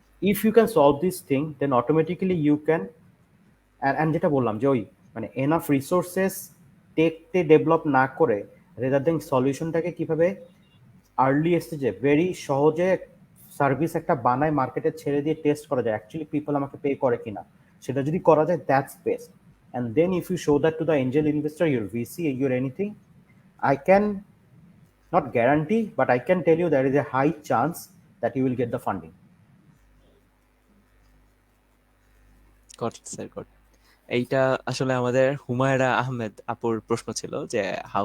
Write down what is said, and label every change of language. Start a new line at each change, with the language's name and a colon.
English: if you can solve this thing then automatically you can,
Bangla: and যেটা বললাম যে ওই মানে এনাফ রিসোর্সেস টেকতে ডেভেলপ না করে রেদার দেন সলিউশনটাকে কিভাবে আর্লি স্টেজে ভেরি সহজে সার্ভিস একটা বানায় মার্কেটে ছেড়ে দিয়ে টেস্ট করা যায় অ্যাকচুয়ালি পিপল আমাকে পে করে কিনা, সেটা যদি করা যায় that's best.
English: And then if you show that to the angel investor, your VC, your anything, I can not guarantee, but I can tell you there is a high chance that you will get the funding. Got sir, got.
Bangla: এইটা আসলে আমাদের হুমায়রা আহমেদ আপুর প্রশ্ন ছিল যে how